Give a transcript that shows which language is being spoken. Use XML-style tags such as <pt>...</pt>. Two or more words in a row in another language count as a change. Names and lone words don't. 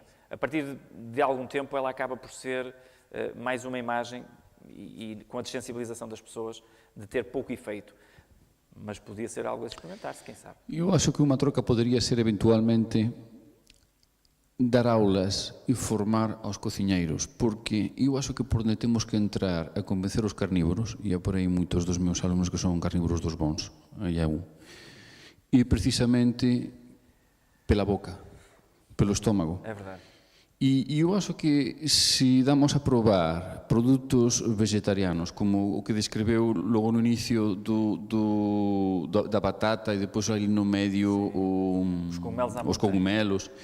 <pt>A partir de algum tempo ela acaba por ser mais uma imagem e com a desensibilização das pessoas de ter pouco efeito. Mas podia ser algo a experimentar-se, quem sabe. Eu acho que uma troca poderia ser eventualmente dar aulas e formar aos cociñeiros, porque eu acho que por onde temos que entrar a convencer os carnívoros, e é por aí moitos dos meus alumnos que son carnívoros dos bons, aí é un, e precisamente pela boca, pelo estómago. É verdade. E eu acho que se damos a probar produtos vegetarianos, como o que describeu logo no inicio da batata e depois ali no medio os cogumelos.</pt>